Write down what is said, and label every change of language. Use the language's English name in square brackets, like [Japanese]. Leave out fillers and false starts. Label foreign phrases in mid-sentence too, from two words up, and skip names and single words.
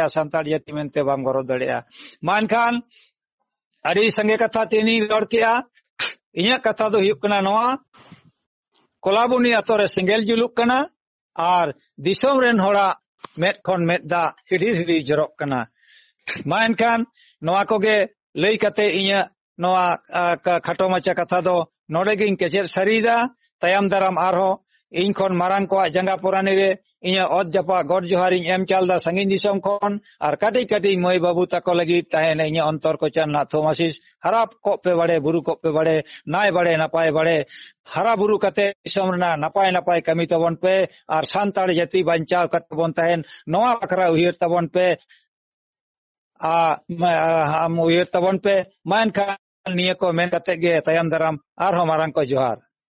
[Santali] santal jati mente bam gorod darea mankhan adi sange katha tini ror kea inya katha do huyuk kana noa kolabuni atore singel juluk kana ar disom ren hora met khon met da hiri jorok kana mankhan noa koge lei kate inya noa khato macha katha do node ging kecher sarida tayam daram arho ᱤᱧ ᱠᱷᱚᱱ ᱢᱟᱨᱟᱝ ᱠᱚᱣᱟᱜ ᱡᱟᱸᱜᱟ ᱯᱚᱨᱟᱱᱤ ᱨᱮ ᱤᱧᱟᱹᱜ ᱚᱛ ᱡᱟᱯᱟᱜ ᱜᱚᱰ ᱡᱚᱦᱟᱨᱤᱧ ᱮᱢ ᱪᱟᱞᱫᱟ ᱥᱟᱺᱜᱤᱧ ᱫᱤᱥᱚᱢ ᱠᱷᱚᱱ ᱟᱨ ᱠᱟᱹᱴᱤᱡ ᱠᱟᱹᱴᱤᱡ ᱢᱟᱹᱭ ᱵᱟᱹᱵᱩ ᱛᱟᱠᱚ ᱞᱟᱹᱜᱤᱫ ᱛᱟᱦᱮᱱ ᱤᱧᱟᱹᱜ ᱚᱱᱛᱚᱨ ᱠᱚᱪᱟᱱ ᱱᱟᱜ ᱛᱷᱚᱢᱟᱥᱤᱥ ᱦᱟᱨᱟ ᱠᱚᱜ ᱯᱮ ᱵᱟᱲᱮ ᱵᱩᱨᱩ ᱠᱚᱜ ᱯᱮ ᱵᱟᱲᱮ ᱱᱟᱭ ᱵᱟᱲᱮ ᱱᱟᱯᱟᱭ ᱵᱟᱲᱮ ᱦᱟᱨᱟ ᱵᱩᱨᱩ ᱠᱟᱛᱮ ᱫᱤᱥᱚᱢ ᱨᱮᱱᱟᱜ ᱱᱟᱯᱟᱭ ᱱᱟᱯᱟᱭ ᱠᱟᱹᱢᱤ ᱛᱟᱵᱚᱱ ᱯᱮ ᱟᱨ ᱥᱟᱱᱛᱟᱲ ᱡᱟᱹᱛᱤ ᱵᱟᱧᱪᱟᱣ ᱠᱟᱛᱮ ᱵᱚᱱ ᱛᱟᱦᱮᱱ ᱱᱚᱣᱟ ᱵᱟᱠᱷᱨᱟ ᱩᱭᱦᱟᱹᱨ ᱛᱟᱵᱚᱱ ᱯᱮ ᱩᱭᱦᱟᱹᱨ ᱛᱟᱵᱚᱱ ᱯᱮ ᱢᱟ ᱮᱱᱠᱷᱟᱱ ᱱᱤᱭᱟᱹ ᱠᱚ ᱢᱮᱱ ᱠᱟᱛᱮ ᱜᱮ ᱛᱟᱭᱚᱢ ᱫᱟᱨᱟᱢ ᱟᱨᱦᱚᱸ ᱢᱟᱨᱟᱝ ᱠᱚ ᱡᱚᱦᱟᱨ